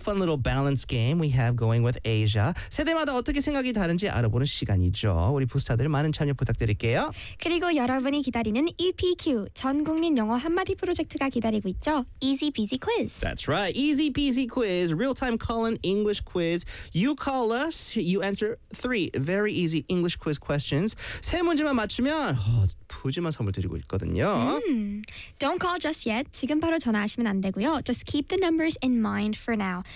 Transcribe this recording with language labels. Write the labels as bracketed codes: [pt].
[en] Fun little balance game we have going with Asia. [ko] 세대마다 어떻게 생각이 다른지 알아보는 시간이죠. 우리 부스타들 많은 참여 부탁드립니다. 그리고 여러분이 기다리는 EPQ 전 국민 영어 한마디 프로젝트가 기다리고 있죠. [en] Easy Peasy Quiz. That's right. Easy Peasy Quiz. Real-time call-in English quiz. You call us. You answer 3 very easy English quiz questions. [ko] 세 문제만 맞추면 푸짐한 선물 드리고 있거든요. [en] Don't call just yet. [ko] 지금 바로 전화하시면 안 되고요. [en] Just keep the numbers in mind for now.